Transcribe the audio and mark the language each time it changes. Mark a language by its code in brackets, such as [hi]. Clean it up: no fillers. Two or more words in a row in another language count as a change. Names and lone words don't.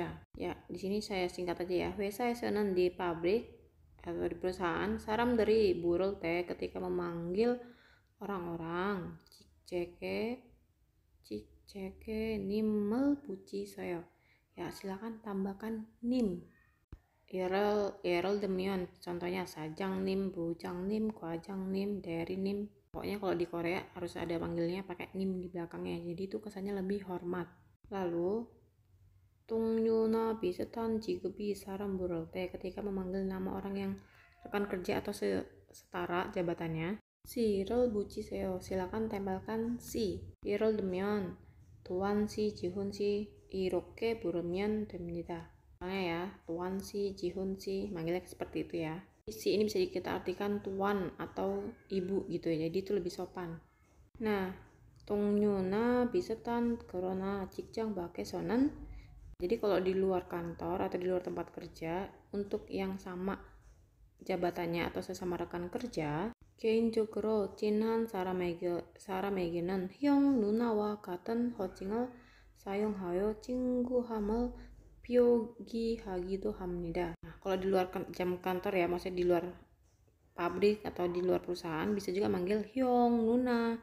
[id] Ya, di sini saya singkat aja ya. 회사에서는 di pabrik atau di perusahaan, [ko] 사람들이 부를 때 [id] ketika memanggil orang-orang, [ko] 직책에 님을 붙이세요. [id] Ya, silakan tambahkan [ko] 님. 예를 들면 contohnya 사장님, 부장님, 과장님, 대리님. [id] Pokoknya kalau di Korea harus ada panggilnya pakai 님 di belakangnya. Jadi itu kesannya lebih hormat. Lalu [ko] 동료나 비슷한 직업이 사람 부를 때 [id] ketika memanggil nama orang yang rekan kerja atau setara jabatannya. [ko] Si를 붙이세요. [id] Silakan tempelkan si. [ko] 예를 들면 도안 씨, 지훈 씨 이렇게 부르면 됩니다. [id] Misalnya ya, Tuan si, Jihun si, manggilnya seperti itu ya. Si ini bisa kita artikan tuan atau ibu gitu ya, jadi itu lebih sopan. Nah, [ko] 동료나 비슷한 그러나 직장 밖에서는, [id] jadi kalau di luar kantor atau di luar tempat kerja, untuk yang sama jabatannya atau sesama rekan kerja, [ko] 개인적으로 친한 사람에게는 형, 누나와 같은 호칭을 사용하여 친구함을 표기하기도 합니다. [id] Nah, kalau di luar jam kantor ya, maksudnya di luar pabrik atau di luar perusahaan bisa juga manggil [ko] 형, 누나.